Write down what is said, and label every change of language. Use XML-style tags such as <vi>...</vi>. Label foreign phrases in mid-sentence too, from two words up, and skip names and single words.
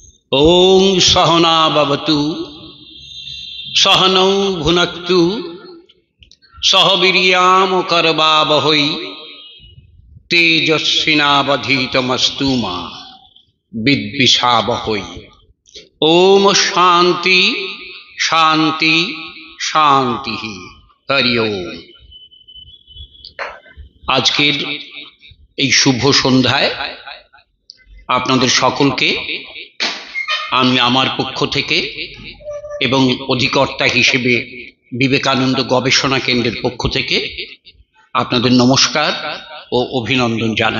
<sa>ओं सहना भवतु सहनौ भुनक्तु सह वीर्याम करवावहै तेजस्विनावधीतमस्तु मा विद्विषावहै। ओम शांति शांति शांति। हरि ओम।</sa> <bn>আজকের এই শুভ সন্ধ্যায় আপনাদের সকলকে আমি আমার পক্ষ থেকে এবং অধিকর্তা হিসেবে বিবেকানন্দ গবেষণা কেন্দ্রের পক্ষ থেকে আপনাদের নমস্কার ও অভিনন্দন জানাই।</bn>